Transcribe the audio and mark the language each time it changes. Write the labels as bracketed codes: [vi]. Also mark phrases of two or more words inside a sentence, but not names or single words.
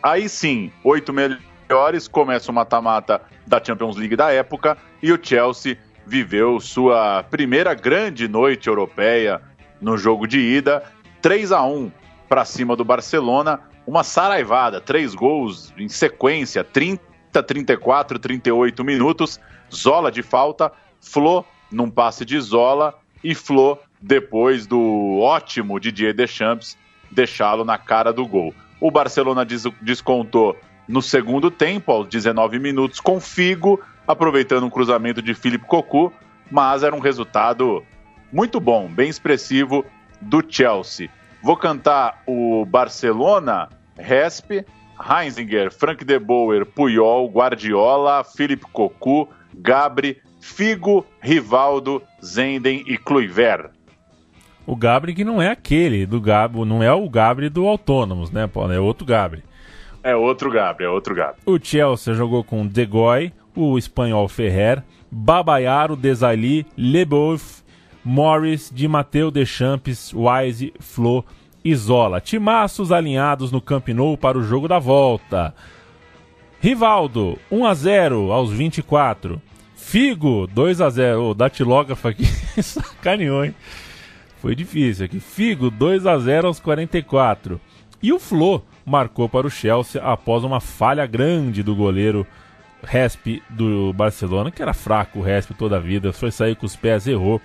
[pt] Aí sim, 8 melhores, começa o mata-mata da Champions League da época, e o Chelsea viveu sua primeira grande noite europeia no jogo de ida, 3-1 para cima do Barcelona, uma saraivada, 3 gols em sequência, 30, 34, 38 minutos, Zola de falta, Flo num passe de Zola, e Flo, depois do ótimo Didier Deschamps, deixá-lo na cara do gol. O Barcelona descontou no segundo tempo, aos 19 minutos, com Figo, aproveitando um cruzamento de Philippe Cocu, mas era um resultado muito bom, bem expressivo do Chelsea. Vou cantar o Barcelona, Resp, Heinzinger, Frank de Boer, Puyol, Guardiola, Philippe Cocu, Gabri, Figo, Rivaldo, Zenden e Kluivert. O Gabri que não é aquele do Gabri, não é o Gabri do Autônomos, né, Paulo? É outro Gabri. É outro Gabri. O Chelsea jogou com De Goy, o espanhol Ferrer, Babayaro, Desailly, Leboeuf, Morris, Di Matteo, Deschamps, Wise, Flo e Zola. Timaços alinhados no Camp Nou para o jogo da volta. Rivaldo, 1-0 aos 24. Figo, 2-0. O datilógrafo aqui sacaneou, hein? Foi difícil aqui. Figo, 2-0 aos 44. E o Flo marcou para o Chelsea após uma falha grande do goleiro Resp do Barcelona, que era fraco o Resp toda a vida, foi sair com os pés, errou.